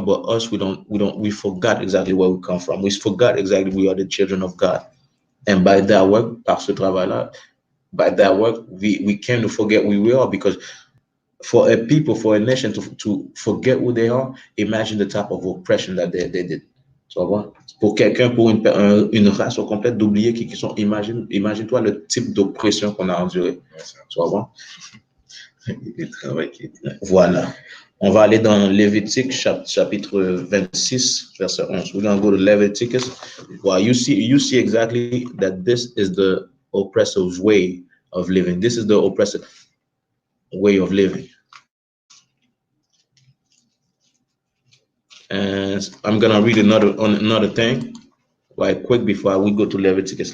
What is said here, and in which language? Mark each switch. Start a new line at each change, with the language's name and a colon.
English: But us, we forgot exactly where we come from. We forgot exactly we are the children of God, and by that work,
French: par ce travail-là,
English: by that work, we came to forget who we are because for a people, for a nation to forget who they are, imagine the type of oppression that they did.
French: Tu vas voir? Pour quelqu'un, pour une race au complète d'oublier qui sont, imagine-toi le type d'oppression qu'on a enduré. Tu vas voir? Voilà. On va aller dans Lévitique, chapitre 26, verset 11.
English: We're going to go to Leviticus. Well, you see exactly that this is the oppressor's way of living. This is the oppressive way of living. And I'm going to read another thing right quick before we go to Leviticus.